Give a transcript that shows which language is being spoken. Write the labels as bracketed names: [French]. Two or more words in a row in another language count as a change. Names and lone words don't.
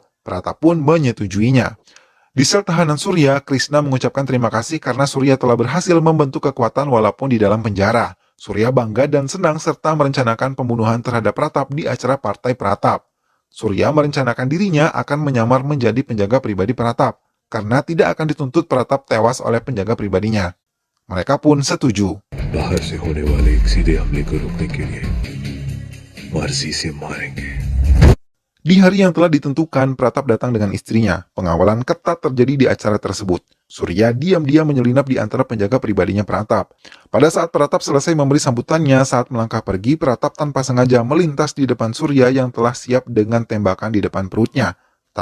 [Indonesian] Pratap pun menyetujuinya. Di sel tahanan Surya, Krishna mengucapkan terima kasih karena Surya telah berhasil membentuk kekuatan walaupun di dalam penjara. Surya bangga dan senang serta merencanakan pembunuhan terhadap Pratap di acara partai Pratap. Surya merencanakan dirinya akan menyamar menjadi penjaga pribadi Pratap, karena tidak akan dituntut Pratap tewas oleh penjaga pribadinya. Mereka pun setuju. [Hindi] बाहर से होने वाले एक सीधे हमले को रोकने के लिए मर्जी से मारेंगे. [Indonesian] Di hari yang telah ditentukan, Pratap datang dengan istrinya. Pengawalan ketat terjadi di acara tersebut. Surya diam-diam menyelinap di antara penjaga pribadinya Pratap. Pada saat Pratap selesai memberi sambutannya, saat melangkah pergi, Pratap tanpa sengaja melintas di depan Surya yang telah siap dengan tembakan di depan perutnya.